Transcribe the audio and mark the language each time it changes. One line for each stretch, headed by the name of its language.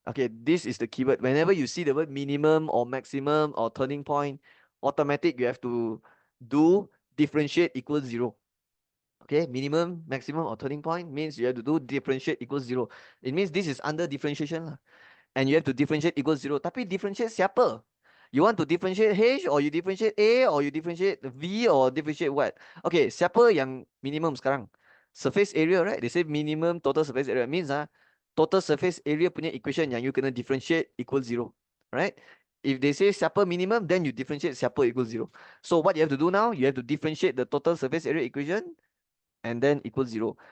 English: Okay, this is the keyword. Whenever you see the word minimum or maximum or turning point, automatic, you have to do differentiate equals 0. Okay, minimum, maximum, or turning point means you have to do differentiate equals 0. It means this is under differentiation lah. And you have to differentiate equals 0.
Malay: Tapi
English: differentiate
Malay: siapa?
English: You want to differentiate H or you differentiate A or you differentiate V or differentiate what?
Malay: Okay, siapa yang minimum sekarang?
English: Surface area, right? They say minimum total surface area. Means total surface area
Malay: punya
English: equation
Malay: yang you kena
English: differentiate equals 0. Right? If they say
Malay: siapa
English: minimum, then you differentiate siapa equals 0. So what you have to do now, you have to differentiate the total surface area equation and then equals 0.